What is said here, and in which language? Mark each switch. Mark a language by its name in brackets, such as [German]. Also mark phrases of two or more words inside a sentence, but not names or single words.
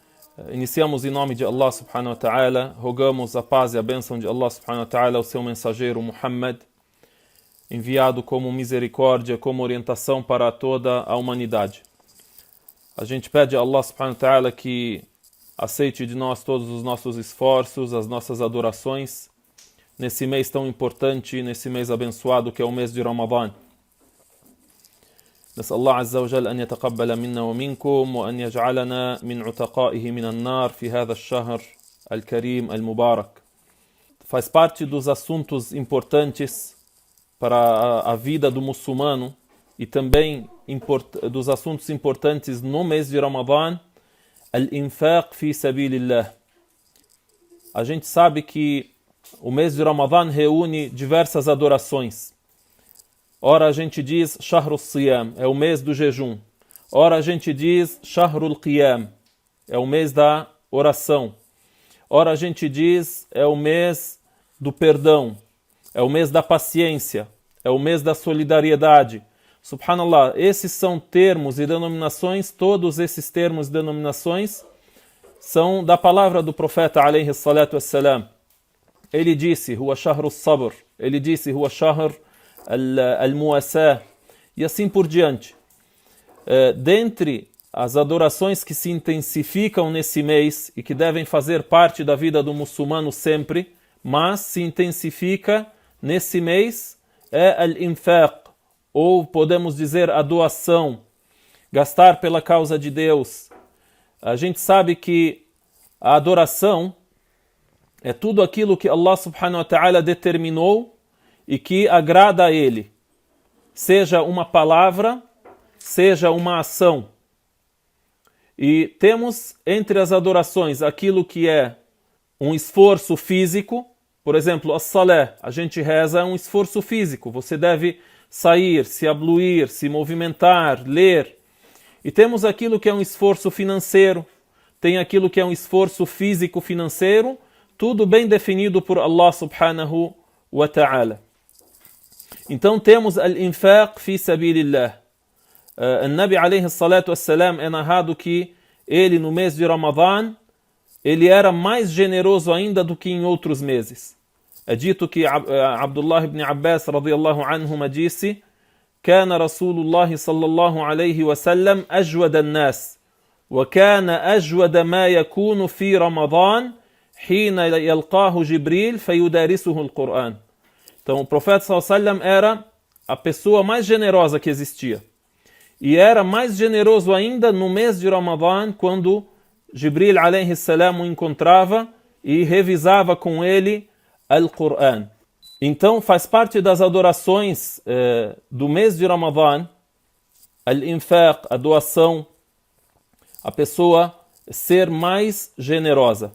[Portuguese] Iniciamos em nome de Allah [Arabic] سبحانه وتعالى, [Portuguese] rogamos a paz e a bênção de Allah [Arabic] سبحانه وتعالى [Portuguese] ao seu mensageiro Muhammad, enviado como misericórdia, como orientação para toda a humanidade. A gente pede a Allah [Arabic] سبحانه وتعالى [Portuguese] que aceite de nós todos os nossos esforços, as nossas adorações, nesse mês tão importante, nesse mês abençoado que é o mês de Ramadã. [Arabic] نسأل الله عز وجل أن يتقبل منا ومنكم وأن يجعلنا من عتقائه من النار في هذا الشهر الكريم المبارك. [Portuguese] Faz parte dos assuntos importantes para a vida do muçulmano e também dos assuntos importantes no mês de Ramadã, [Arabic] الإنفاق في سبيل الله. [Portuguese] A gente sabe que o mês de Ramadã reúne diversas adorações. Ora a gente diz [Arabic] شهر الصيام, [Portuguese] é o mês do jejum. Ora a gente diz [Arabic] شهر القيام, [Portuguese] é o mês da oração. Ora a gente diz é o mês do perdão, é o mês da paciência, é o mês da solidariedade. Subhanallah, esses são termos e denominações, todos esses termos e denominações são da palavra do profeta [Arabic] عليه الصلاة والسلام. [Portuguese] Ele disse, [Arabic] هو شهر الصبر, [Portuguese] ele disse, [Arabic] هو شهر المواساة, [Portuguese] e assim por diante. Dentre as adorações que se intensificam nesse mês e que devem fazer parte da vida do muçulmano sempre, mas se intensifica nesse mês, é al-infaq, ou podemos dizer a doação, gastar pela causa de Deus. A gente sabe que a adoração é tudo aquilo que Allah [Arabic] سبحانه وتعالى [Portuguese] determinou e que agrada a Ele, seja uma palavra, seja uma ação. E temos entre as adorações aquilo que é um esforço físico, por exemplo, as-salé, a gente reza, é um esforço físico, você deve sair, se abluir, se movimentar, ler. E temos aquilo que é um esforço financeiro, tem aquilo que é um esforço físico-financeiro, tudo bem definido por Allah [Arabic] سبحانه وتعالى. [Portuguese] Então temos [Arabic] الإنفاق في سبيل الله. النبي عليه الصلاة والسلام [Portuguese] é narrado que ele no mês de Ramadã, ele era mais generoso ainda do que em outros meses. É dito que [Arabic] عبد الله بن عباس رضي الله عنهما disse: "كان رسول الله صلى الله عليه وسلم أجود الناس وكان أجود ما يكون في رمضان حين يلقاه جبريل فيدارسه القرآن." [Portuguese] Então o profeta [Arabic] صلى الله عليه وسلم [Portuguese] era a pessoa mais generosa que existia. E era mais generoso ainda no mês de Ramadã, quando [Arabic] جبريل عليه السلام [Portuguese] o encontrava e revisava com ele Al-Qur'an. Então faz parte das adorações do mês de Ramadã, al-infaq, a doação, a pessoa ser mais generosa.